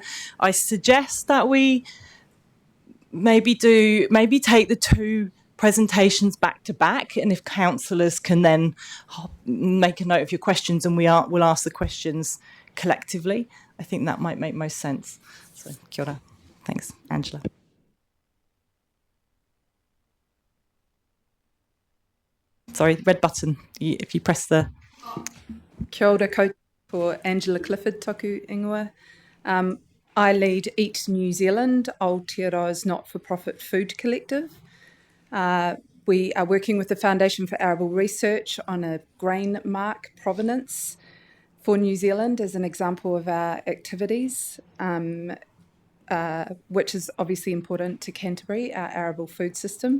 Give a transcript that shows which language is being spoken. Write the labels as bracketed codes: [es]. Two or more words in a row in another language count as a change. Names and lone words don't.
[en] I suggest that we maybe take the two presentations back to back, and if councillors can then make a note of your questions and we'll ask the questions collectively, I think that might make most sense. [mi] So kia ora. [en] Thanks, Angela. Sorry, red button. If you press the... [mi] Kia ora koutou for Angela Clifford, toku ingoa. [en] I lead Eat New Zealand, Aotearoa's not-for-profit food collective. We are working with the Foundation for Arable Research on a grain mark provenance for New Zealand as an example of our activities, which is obviously important to Canterbury, our arable food system.